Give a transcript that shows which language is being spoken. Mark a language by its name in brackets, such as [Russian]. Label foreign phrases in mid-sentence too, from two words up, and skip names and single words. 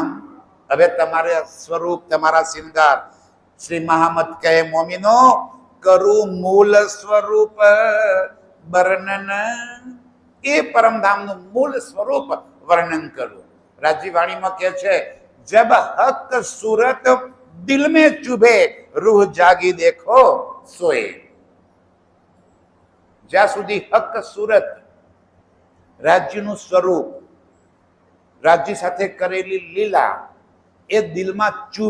[Gujarati] હવે તમારા સ્વરૂપ, તમારા શિંગાર. શ્રી મહામદ કહે, મોમિનો, કરું મૂળ સ્વરૂપ વર્ણન. એ પરમધામનું મૂળ સ્વરૂપ વર્ણન કરું. રાજી વાણીમાં કહે છે, [Hindi] जब हक सुरत दिल में चुभे, रूह जागी देखो सोए. [Gujarati] જ્યાં સુધી હક સુરત, રાજ્યનું સ્વરૂપ, રાજ્ય સાથે કરેલી લીલા એ દિલમાં ચૂભ